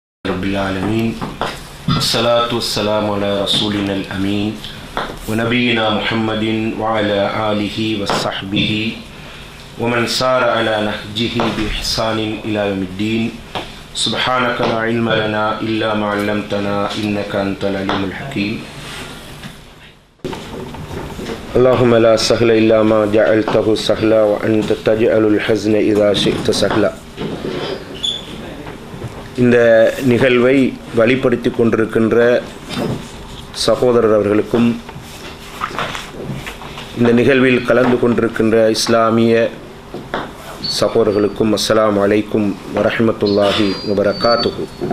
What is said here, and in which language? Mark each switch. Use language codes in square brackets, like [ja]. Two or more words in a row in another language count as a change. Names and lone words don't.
[ar] رب العالمين والصلاة والسلام على رسولنا الأمين ونبينا محمد وعلى آله وصحبه ومن سار على نهجه بإحسان إلى يوم الدين سبحانك لا علم لنا إلا ما علمتنا إنك أنت العليم الحكيم اللهم لا سهل إلا ما جعلته سهلا وأنت تجعل الحزن إذا شئت سهلا. [ta] இந்த நிகழ்வை வழிப்படுத்தி கொண்டிருக்கின்ற சகோதரர் அவர்களுக்கும் இந்த நிகழ்வில் கலந்து கொண்டிருக்கின்ற இஸ்லாமிய சகோதரர்களுக்கும் [ar] السلام عليكم ورحمة الله وبركاته.